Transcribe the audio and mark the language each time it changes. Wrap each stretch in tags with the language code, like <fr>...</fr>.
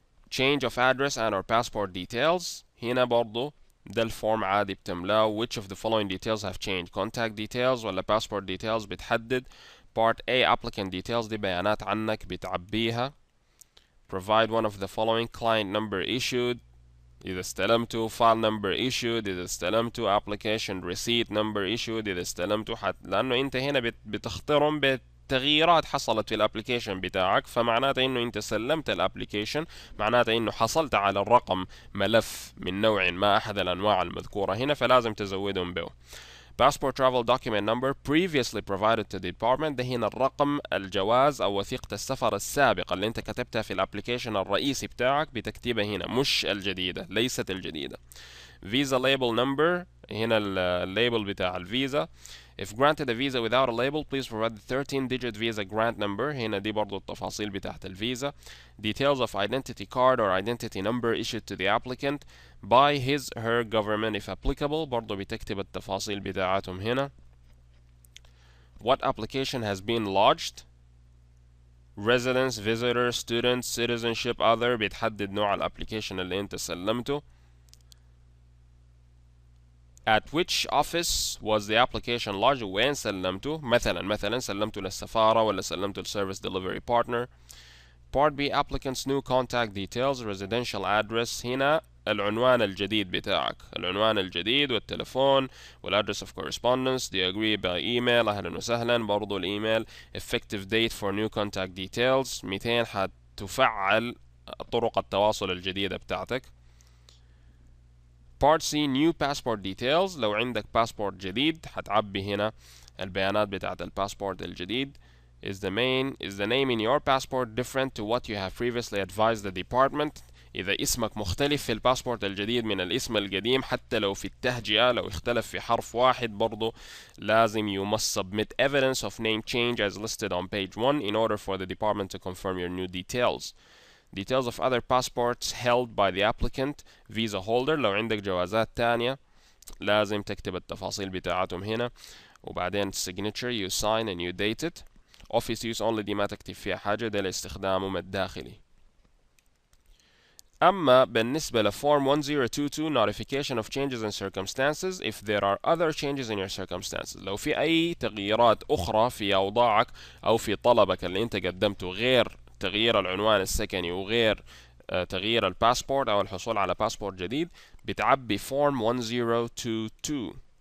<en>Change of address and or passport details،</en> <ar>هنا برضو ده الفورم عادي بتملاه.</ar> <en>Which of the following details have changed؟ contact details ولا passport details بتحدد. Part A applicant details،</en> <ar>دي بيانات عنك بتعبيها.</ar> <en>Provide one of the following: client number issued</en> <ar>إذا استلمته،</ar> <en>file number issued إذا استلمته، application receipt number issued إذا استلمته.</en> <ar>لأنه أنت هنا بتختارهم بتغييرات حصلت في الابليكيشن بتاعك، فمعناته إنه أنت سلمت الابليكيشن، معناته إنه حصلت على الرقم ملف من نوع ما أحد الأنواع المذكورة هنا، فلازم تزودهم به.</ar> <en>Passport travel document number previously provided to the department،</en> <ar>ده هنا الرقم الجواز أو وثيقة السفر السابقة اللي أنت كتبتها في الابليكيشن الرئيسي بتاعك، بتكتبها هنا مش الجديدة، ليست الجديدة.</ar> <en>Visa label number،</en> <ar>هنا الليبل بتاع الفيزا.</ar> <en>If granted a visa without a label, please provide the 13-digit visa grant number.</en> <ar>هنا دي برضو التفاصيل بتاعت الفيزا.</ar> <en>Details of identity card or identity number issued to the applicant by his/her government if applicable،</en> <ar>برضو بتكتب التفاصيل بتاعتهم هنا.</ar> <en>What application has been lodged؟ residence، visitor، student، citizenship، other،</en> <ar>بتحدد نوع الابليكيشن اللي انت سلمته.</ar> <en>At which office was the application lodged؟</en> <ar>وين سلمته؟ مثلا سلمته للسفارة ولا سلمته للسيرفيس ديليفري بارتنر.</ar> <en>Part B applicant's new contact details residential address،</en> <ar>هنا العنوان الجديد بتاعك، العنوان الجديد والتلفون والادرس</ar> <en>of correspondence. Do you agree by email؟</en> <ar>أهلا وسهلا، برضو الإيميل.</ar> <en>Effective date for new contact details، 200</en> <ar>حتفعل طرق التواصل الجديدة بتاعتك.</ar> <en>Part C new passport details،</en> <ar>لو عندك باسبورت جديد حتعبي هنا البيانات بتاعة الباسبورت الجديد.</ar> <en>Is the name in your passport different to what you have previously advised the department؟</en> <ar>إذا اسمك مختلف في الباسبورت الجديد من الاسم القديم، حتى لو في التهجئة لو اختلف في حرف واحد، برضو لازم</ar> <en>you must submit evidence of name change as listed on page 1 in order for the department to confirm your new details. Details of other passports held by the applicant visa holder.</en> <ar>لو عندك جوازات تانية لازم تكتب التفاصيل بتاعتهم هنا.</ar> <en>وبعدين signature you sign and you date it. office use only</en> <ar>دي ما تكتب فيها حاجة، ده لاستخدامهم الداخلي. أما بالنسبة لform 1022</ar> <en>notification of changes in circumstances if there are other changes in your circumstances،</en> <ar>لو في أي تغييرات أخرى في أوضاعك أو في طلبك اللي أنت قدمته غير تغيير العنوان السكني وغير تغيير الباسبورت أو الحصول على باسبورت جديد، بتعبي form 1022.</ar>